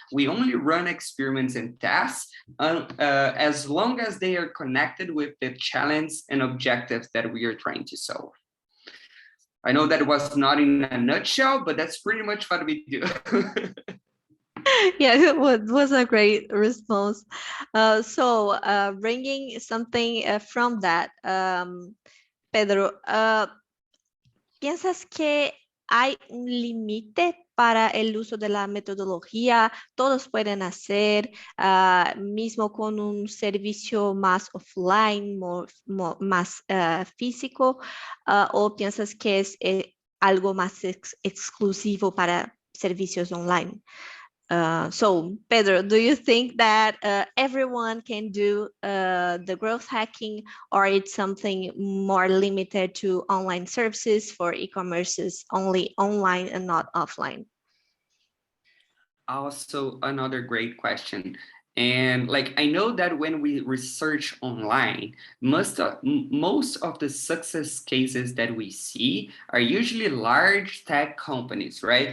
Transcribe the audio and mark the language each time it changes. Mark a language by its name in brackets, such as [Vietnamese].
[English] We only run experiments and tests as long as they are connected with the challenge and objectives that we are trying to solve. I know that was not in a nutshell, but that's pretty much what we do. Yeah, it was a great response. So bringing something from that, [Spanish] Pedro, ¿piensas que hay un límite para el uso de la metodología? Todos pueden hacer, mismo con un servicio más offline, más físico, o piensas que es algo más exclusivo para servicios online? [English] So, Pedro, do you think that everyone can do the growth hacking, or it's something more limited to online services for e-commerces, only online and not offline? Also, another great question. And like, I know that when we research online, most of the success cases that we see are usually large tech companies, right?